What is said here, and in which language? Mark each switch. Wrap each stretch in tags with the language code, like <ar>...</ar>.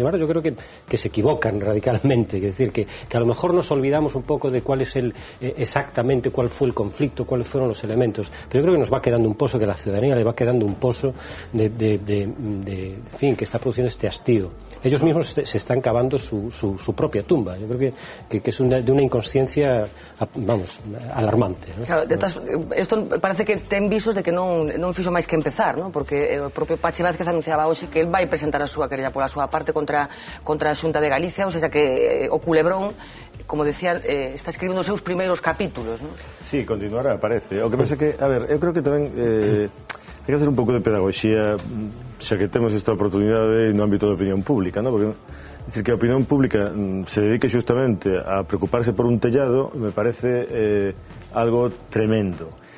<es>Sin embargo, yo creo que se equivocan radicalmente, es decir, que a lo mejor nos olvidamos un poco de cuál es exactamente cuál fue el conflicto, cuáles fueron los elementos, pero yo creo que nos va quedando un pozo, que a la ciudadanía le va quedando un pozo que está produciendo este hastío. Ellos mismos se están cavando su propia tumba. Yo creo que es de una inconsciencia, vamos, alarmante, ¿no?</es> <gl>Claro, esto parece que ten visos de que non fixo máis que empezar, ¿no? Porque o propio Pachi Vázquez anunciaba hoxe que el vai presentar a súa querella pola súa parte contra a Xunta de Galicia, ou seja que o culebrón, como decía, está escribindo os seus primeiros capítulos, ¿no? Sí, continuará, parece. O que pasa que, a ver, eu creo que tamén Hai que hacer un pouco de pedagogía, xa que temos esta oportunidade no ámbito da opinión pública, ¿no? Porque decir que a opinión pública se dedique justamente a preocuparse por un tellado</gl> <es>me parece algo tremendo.</es>